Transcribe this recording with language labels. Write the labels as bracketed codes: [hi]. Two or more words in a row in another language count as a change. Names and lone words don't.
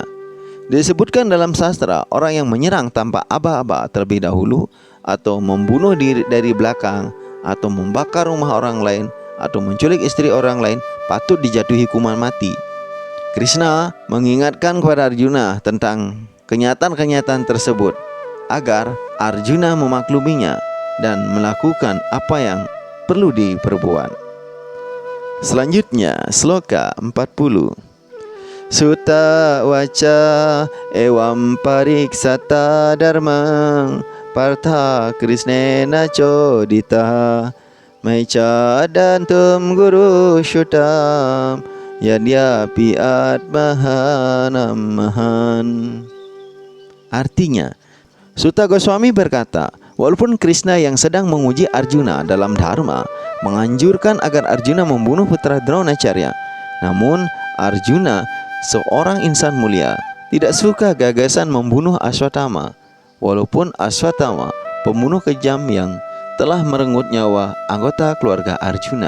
[id] Disebutkan dalam sastra, orang yang menyerang tanpa aba-aba terlebih dahulu, atau membunuh diri dari belakang, atau membakar rumah orang lain, atau menculik istri orang lain, patut dijatuhi hukuman mati. Krishna mengingatkan kepada Arjuna tentang kenyataan-kenyataan tersebut agar Arjuna memakluminya dan melakukan apa yang perlu diperbuat. Selanjutnya, Sloka 40. [sa] Sutta waca evam pariksata dharmang partha krishnena chodita maica dantum guru syutam yadyapi atmahanamahan. [id] Artinya, Sutta Goswami berkata, walaupun Krishna yang sedang menguji Arjuna dalam dharma menganjurkan agar Arjuna membunuh putra Dronacharya, namun Arjuna, seorang insan mulia, tidak suka gagasan membunuh Aswatthama, walaupun Aswatthama pembunuh kejam yang telah merenggut nyawa anggota keluarga Arjuna.